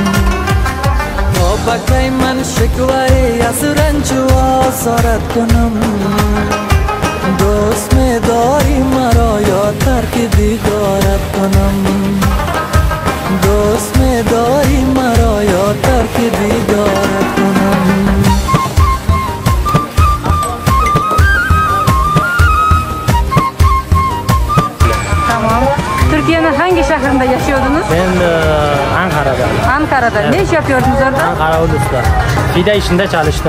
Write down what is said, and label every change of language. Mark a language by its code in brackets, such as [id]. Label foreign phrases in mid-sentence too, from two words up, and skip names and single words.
[fa] بکی من شکوه از رنج و آزارت کنم دوست می داری مرا یا ترک دیدارت کنم دوست می داری مرا یا ترک دیدارت کنم [tr] Türkiye'nin hangi şehrinde yaşıyordunuz? Ben Ankara'da. Ankara'da. Ne iş yapıyordunuz orada? Ankara Ulus'ta. Fide işinde çalıştım.